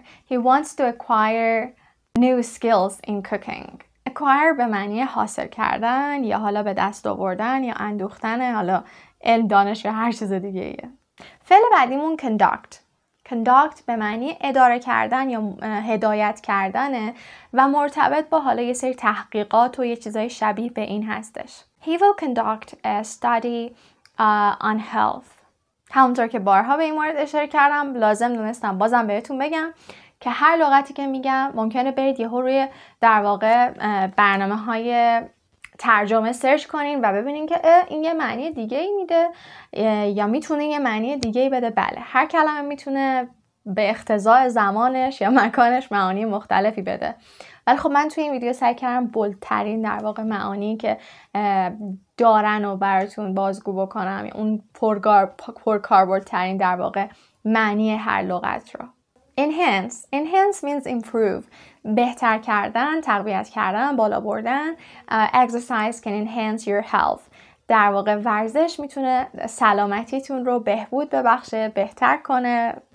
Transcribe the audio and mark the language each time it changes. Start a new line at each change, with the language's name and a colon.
English: He wants to acquire new skills in cooking.
Persian: acquire به معنی حاصل کردن یا حالا به دست آوردن یا اندوختن، حالا علم، دانش یا هر چیز دیگه ایه. فعل بعدیمون conduct. conduct به معنی اداره کردن یا هدایت کردنه و مرتبط با حالا یه سری تحقیقات و یه چیزای شبیه به این هستش.
English: He will conduct a study on health.
Persian: همونطور که بارها به این مورد اشاره کردم، لازم دونستم بازم بهتون بگم که هر لغتی که میگم ممکنه برید یهو روی در واقع برنامه‌های ترجمه سرچ کنین و ببینین که این یه معنی دیگه ای میده یا میتونه یه معنی دیگه ای بده. بله، هر کلمه میتونه به اقتضاء زمانش یا مکانش معانی مختلفی بده. ولی خب من توی این ویدیو سعی کردم بولدترین در واقع معانی که دارن و براتون بازگو بکنم، اون پرکاربردترین در واقع معنی هر لغت رو.
English: Enhance means improve.
Persian: بهتر کردن، تقویت کردن، بالا بردن.
English: Exercise can enhance your health.
Persian: در واقع ورزش میتونه سلامتیتون رو بهبود ببخشه، بهتر کنه.